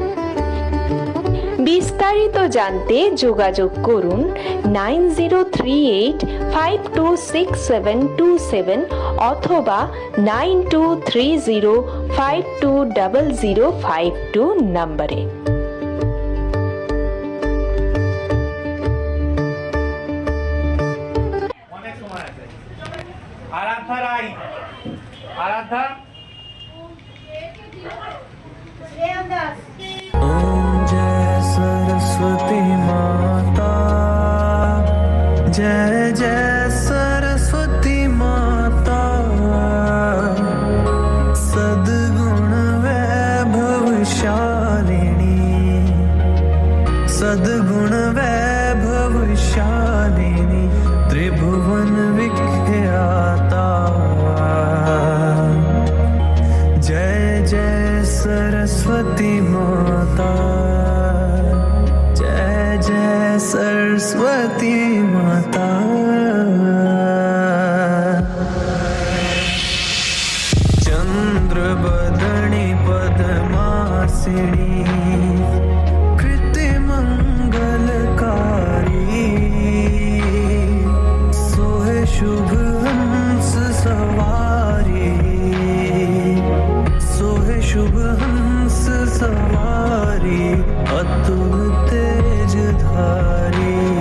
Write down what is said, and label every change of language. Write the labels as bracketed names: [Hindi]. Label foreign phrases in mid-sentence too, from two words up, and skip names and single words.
[Bangla] বিস্তারিত জানতে যোগাযোগ করুন 9038526727 অথবা 9230520052 নম্বরে। [Hindi] आराध्या राय, आराध्या ओम जय सरस्वती माता, जय जय सरस्वती माता। सद्गुण वैभवशालिनी, सद्गुण वैभवशालिनी, त्रिभुवन विख्याता। जय जय सरस्वती माता, जय जय सरस्वती माता। चंद्रबदनी पद्मासिनी, कृतिमंगलकारी, सोहे शुभ हंस सवारी, सोहे शुभ हंस सवारी, अतुल तेज धारी।